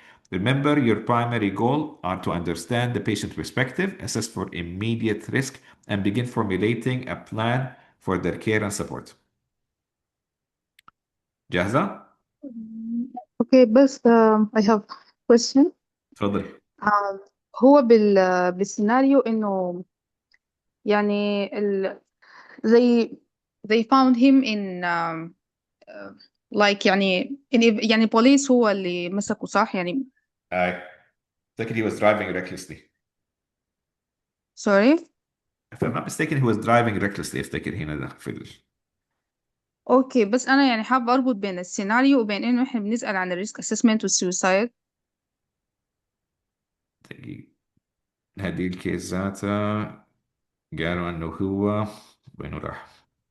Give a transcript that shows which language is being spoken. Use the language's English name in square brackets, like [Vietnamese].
[English] Remember, your primary goal are to understand the patient's perspective, assess for immediate risk, and begin formulating a plan for their care and support. [Arabic] جاهزة؟ اوكي بس [English] I have question. [Arabic] تفضل. هو بالسيناريو انه يعني [English] they found him in like [Arabic] يعني police هو اللي مسكه صح يعني. [English] I think he was driving recklessly. sorry. If I'm not mistaken, he was driving recklessly. [Arabic] افتكر هنا ده في اوكي بس انا يعني حابة اربط بين السيناريو وبين انه احنا بنسأل عن الريسك اسسمنت والسويسايد. هذه الكيس ذاتها قالوا انه هو وينه راح.